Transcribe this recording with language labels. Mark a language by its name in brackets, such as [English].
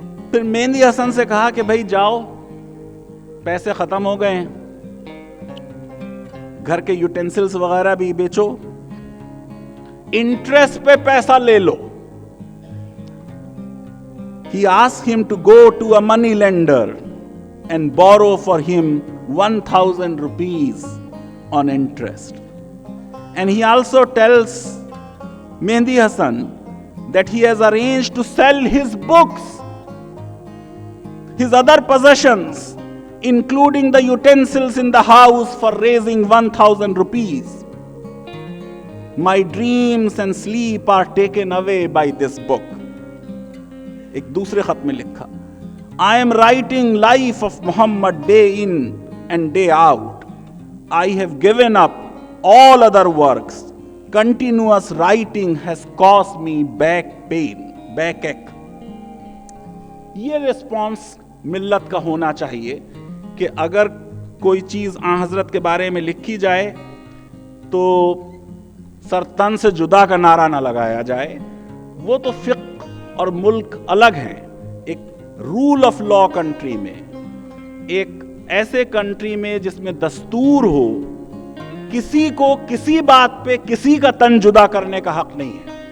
[Urdu] پھر مہندی حسن سے کہا کہ بھائی جاؤ, پیسے ختم ہو گئے ہیں, گھر کے یوٹینسلز وغیرہ بھی بیچو, انٹرسٹ پہ پیسہ لے لو. [English] He asked him to go to a money lender and borrow for him 1,000 rupees on interest. And he also tells Mehdi Hasan that he has arranged to sell his books, his other possessions, including the utensils in the house, for raising 1,000 rupees. My dreams and sleep are taken away by this book. [Urdu] ایک دوسرے خط میں لکھا, [English] I am writing life of Muhammad day in and day out. I have given up all other works. Continuous writing has caused me back pain, backache. [Urdu] یہ response ملت کا ہونا چاہیے کہ اگر کوئی چیز آن حضرت کے بارے میں لکھی جائے تو سر تن سے جدا کا نعرہ نہ لگایا جائے. وہ تو فقہ اور ملک الگ ہیں. ایک رول آف لا کنٹری میں, ایک ایسے کنٹری میں جس میں دستور ہو, کسی کو کسی بات پہ کسی کا تن جدا کرنے کا حق نہیں ہے.